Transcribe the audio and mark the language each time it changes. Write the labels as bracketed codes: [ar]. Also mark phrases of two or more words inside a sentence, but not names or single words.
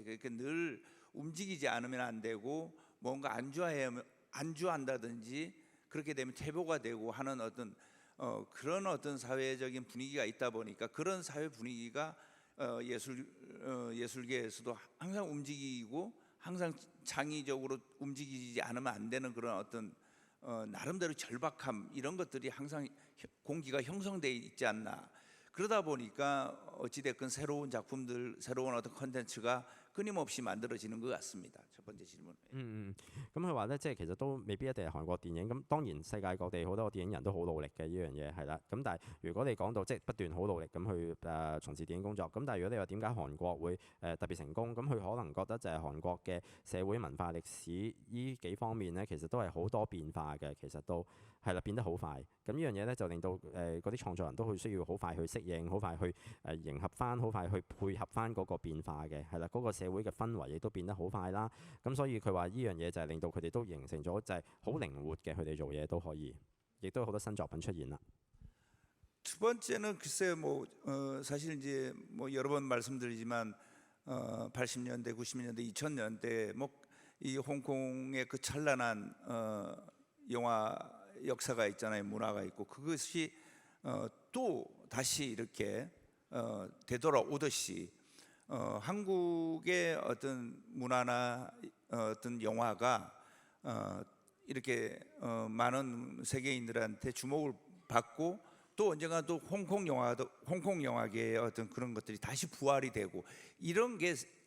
[ko] 그러니까 늘 움직이지 않으면 안 되고 뭔가 안주한다든지 그렇게 되면 퇴보가 되고 하는 어떤 그런 어떤 사회적인 분위기가 있다 보니까 그런 사회 분위기가 예술계에서도 항상 움직이고 항상 창의적으로 움직이지 않으면 안 되는 그런 어떤 나름대로 절박함 이런 것들이 항상 공기가 형성되어 있지 않나. 그러다 보니까 어찌됐건 새로운 작품들, 새로운 어떤 컨텐츠가 끊임없이 만들어지는 것 같습니다. 첫 번째 질문. [yue] 咁佢話咧，即係其實都未必一定係韓國電影。咁當然世界各地好多電影人都好努力嘅呢樣嘢係啦。咁但係如果你講到即係不斷好努力咁去從事電影工作，咁但係如果你話點解韓國會特別成功，咁佢可能覺得就係韓國嘅社會文化歷史呢幾方面咧，其實都係好多變化嘅，其實都係啦變得好快。咁呢樣嘢咧就令到嗰啲創作人都會需要好快去適應，好快去迎合翻，好快去配合翻嗰個變化嘅，係啦嗰個社會嘅氛圍亦都變得好快啦。咁所以佢話呢樣嘢就係令到佢哋都形成咗就係好靈活嘅，佢哋做嘢都可以，亦都有好多新作品出現啦。 [ko] 두 번째는 글쎄요, 사실 이제 여러 번 말씀드리지만 80년대, 90년대, 2000년대 이 홍콩의 그 찬란한 영화 역사가 있잖아요, 문화가 있고 그것이 또 다시 이렇게 되돌아오듯이 한국의 어떤 문화나 어떤 영화가 이렇게 많은 세계인들한테 주목을 받고 또 언젠가 또 홍콩 영화계의 어떤 그런 것들이 다시 부활이 되고 이런 게